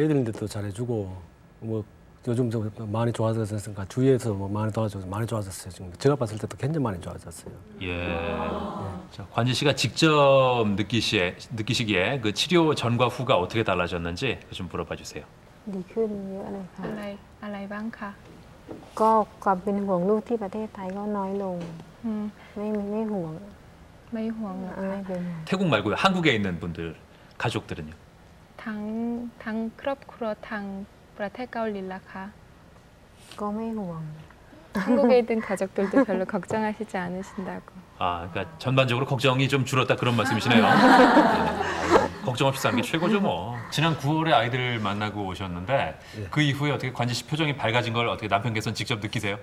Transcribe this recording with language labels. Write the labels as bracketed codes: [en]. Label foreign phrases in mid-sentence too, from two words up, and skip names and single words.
[ko] 예, 애들한테도 잘해주고 뭐 요즘 좀 많이 좋아졌으니까 주위에서 뭐 많이 좋아졌어요. 지금 제가 봤을 때도 굉장히 많이 좋아졌어요. 예. 자, 관지 씨가 직접 느끼시기에 그 치료 전과 후가 어떻게 달라졌는지 좀 물어봐 주세요. [th] ดีขึ้นเยอะเลยค่ะ อะไรบ้างคะ ก็ความเป็นห่วงลูกที่ประเทศไทยก็น้อยลงไม่ห่วง ไม่ห่วงเหรอคะ ไม่เป็นห่วง [ko] 태국 말고요. 한국에 있는 분들 가족들은요? [th] ทั้งครอบครัวทางประเทศเกาหลีล่ะคะ ก็ไม่ห่วง [ko] 한국에 있는 가족들도 별로 걱정하시지 않으신다고. 아, 그러니까 전반적으로 걱정이 좀 줄었다 그런 말씀이시네요. 네. 걱정 없이 사는 게 최고죠 뭐. 지난 9월에 아이들을 만나고 오셨는데 그 이후에 어떻게 관지 씨 표정이 밝아진 걸 어떻게 남편께서는 직접 느끼세요?